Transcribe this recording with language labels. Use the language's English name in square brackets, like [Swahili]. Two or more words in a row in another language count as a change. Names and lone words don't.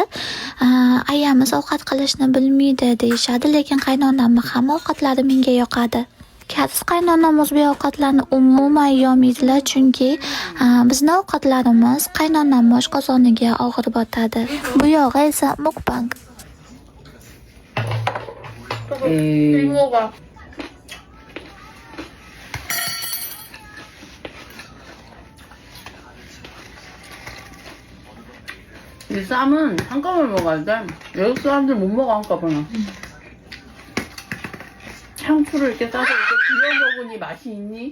[Uzbek] Ayamiz ovqat qilishni bilmaydi deyishadi, lekin qaynonamning hamma ovqatlari menga yoqadi. Kariz qaynonam o'zbek ovqatlarini umuman yemaydilar, chunki bizning ovqatlarimiz qaynonam oshqozoniga og'ir botadi. Bu yog'i esa mukbang. [Korean] 이모가 이 쌈은 한꺼번에 먹어야 돼. 외국 사람들 못 먹어 한꺼번에. 상추를 이렇게 싸서 이렇게 비벼 먹으니 맛이 있니?